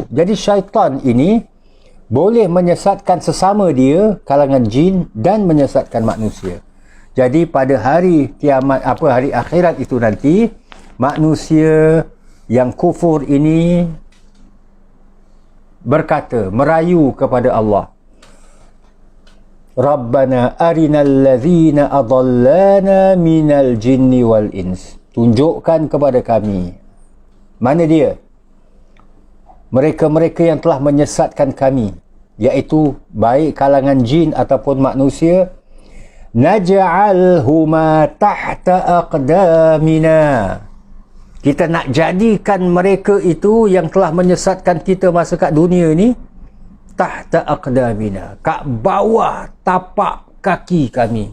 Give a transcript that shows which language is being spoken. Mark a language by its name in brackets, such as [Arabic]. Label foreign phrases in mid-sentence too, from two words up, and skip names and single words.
[Malay] Jadi syaitan ini boleh menyesatkan sesama dia, kalangan jin, dan menyesatkan manusia. Jadi pada hari kiamat, hari akhirat itu nanti, manusia yang kufur ini berkata, merayu kepada Allah, [Arabic] ربنا أرنا اللذين أضلانا من الجن والإنس, [Malay] tunjukkan kepada kami, mana dia? Mereka-mereka yang telah menyesatkan kami, iaitu baik kalangan jin ataupun manusia, [Arabic] نجعلهما تحت أقدامنا, [Malay] kita nak jadikan mereka itu yang telah menyesatkan kita masa kat dunia ni, [Arabic] تحت أقدامنا, [Malay] kat bawah tapak kaki kami.